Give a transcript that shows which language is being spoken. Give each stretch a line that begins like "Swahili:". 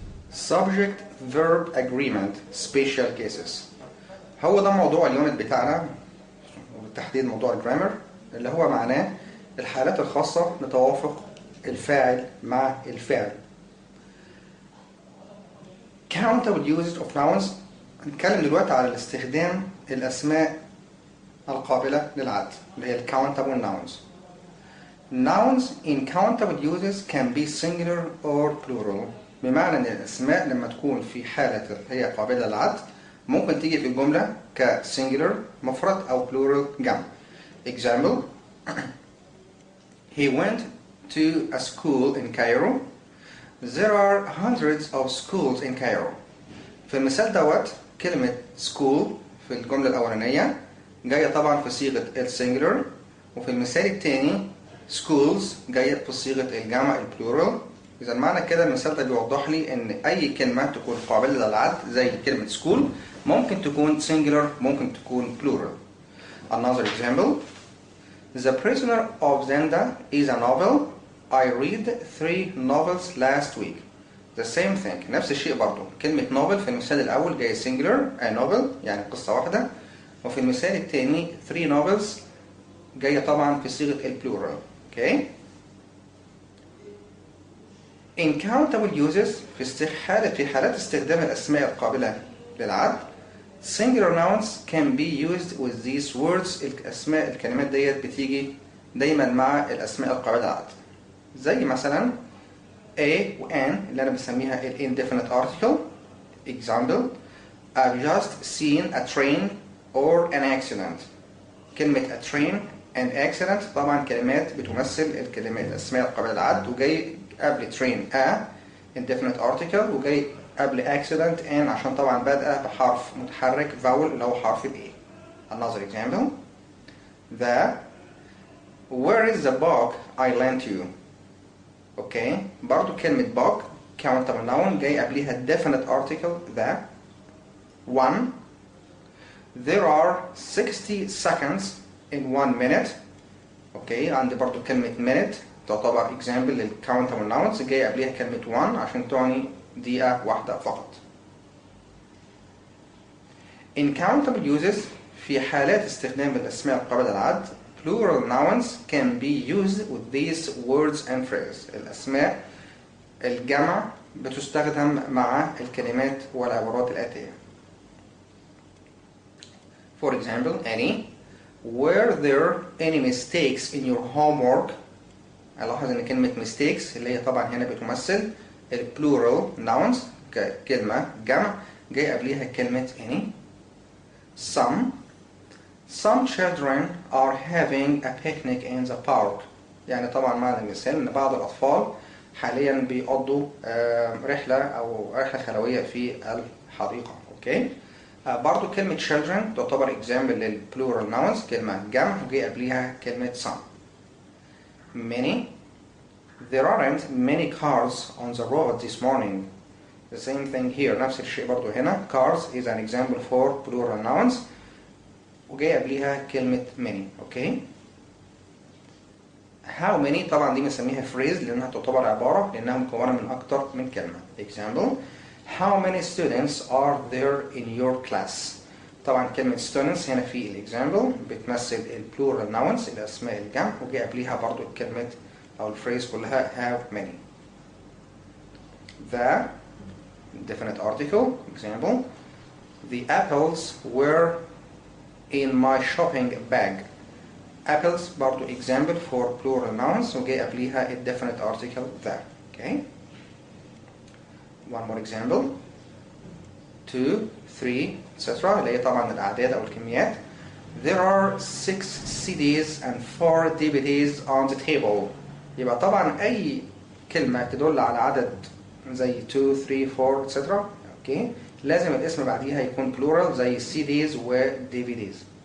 English: subject verb agreement special cases.
Arabic: هو ده موضوع اليونت بتاعنا، وبالتحديد موضوع الجرامر، اللي هو معناه الحالات الخاصة بتوافق الفاعل مع الفعل.
English: countable usage of nouns.
Arabic: هنتكلم دلوقتي على الاستخدام الأسماء القابلة للعد اللي هي countable nouns.
English: Nouns in countable uses can be singular or plural.
Arabic: بمعنى ان الاسماء لما تكون في حالة هي قابلة للعد ممكن تيجي في الجملة ك singular مفرد او plural جمع.
English: Example: He went to a school in Cairo. There are hundreds of schools in Cairo.
Arabic: في المثال دوت كلمة school في الجملة الأولانية جاية طبعا في صيغة السنجلر، وفي المثال الثاني schools جاية في صيغة الجمع البلورال. إذا معنى كده المثال ده بيوضح لي إن أي كلمة تكون قابلة للعد زي كلمة school ممكن تكون singular ممكن تكون plural.
English: Another example: The Prisoner of Zenda is a novel. I read 3 novels last week. The same thing.
Arabic: نفس الشيء برضو. كلمة novel في المثال الأول جاي singular a novel يعني قصة واحدة، وفي المثال الثاني 3 novels جاية طبعا في صيغة البلورال.
English: Okay. In countable uses
Arabic: في حالات استخدام الأسماء القابلة للعد
English: singular nouns can be used with these words.
Arabic: الكلمات ديت بتيجي دايما مع الأسماء القابلة للعد، زي مثلا a و an اللي أنا بسميها ال indefinite article.
English: Example: I've just seen a train or an accident.
Arabic: كلمة a train and accident طبعا كلمات بتمثل الأسماء القابلة للعد، وجاي قبل train a indefinite article وجاي قبل accident an عشان طبعا بادئة بحرف متحرك vowel اللي هو حرف ال A.
English: Another example: Where is the book I lent you? Okay.
Arabic: برضو كلمة book countable noun جاي قبلها definite article the. 1.
English: There are 60 seconds in 1 minute.
Arabic: اوكي. عندي برضو كلمة minute تعتبر example للcountable nouns جاي قبلها كلمة 1 عشان تعني دقيقة واحدة فقط.
English: In countable uses
Arabic: في حالات استخدام الأسماء القابلة للعد
English: plural nouns can be used with these words and phrases.
Arabic: الأسماء الجمع بتستخدم مع الكلمات والعبارات الآتية.
English: For example: Annie, were there any mistakes in your homework?
Arabic: ألاحظ إن كلمة mistakes اللي هي طبعا هنا بتمثل plural nouns ككلمة جمع جاي قبلها كلمة any.
English: Some children are having a picnic in the park.
Arabic: يعني طبعا معنى المثال إن بعض الأطفال حاليا بيقضوا رحلة خلوية في الحديقة. أوكي. برضو كلمة children تعتبر example للplural nouns كلمة جمع وجاي قبلها كلمة some.
English: Many: There aren't many cars on the road this morning. The same thing here.
Arabic: نفس الشيء برضو هنا.
English: Cars is an example for plural nouns
Arabic: وجاي قبلها كلمة
English: many.
Arabic: اوكي. How many طبعا دي بنسميها phrase لأنها تعتبر عبارة لأنها مكونة من أكتر من كلمة.
English: Example: How many students are there in your class?
Arabic: طبعا كلمة students هنا في الإكزامبل بتمثل البلورال nouns الأسماء الجمع وجاي قبلها برضو الكلمة أو الفريز كلها how many.
English: The definite article. Example: The apples were in my shopping bag. Apples برضو example for plural nouns
Arabic: وجاي قبلها
English: definite article the. Okay. One more example: 2, 3, etc.
Arabic: اللي هي طبعا الأعداد أو الكميات.
English: There are 6 CDs and 4 DVDs on the table.
Arabic: يبقى طبعا أي كلمة تدل على عدد زي 2, 3, 4, etc. اوكي. لازم الاسم بعديها يكون plural زي CDs و DVDs.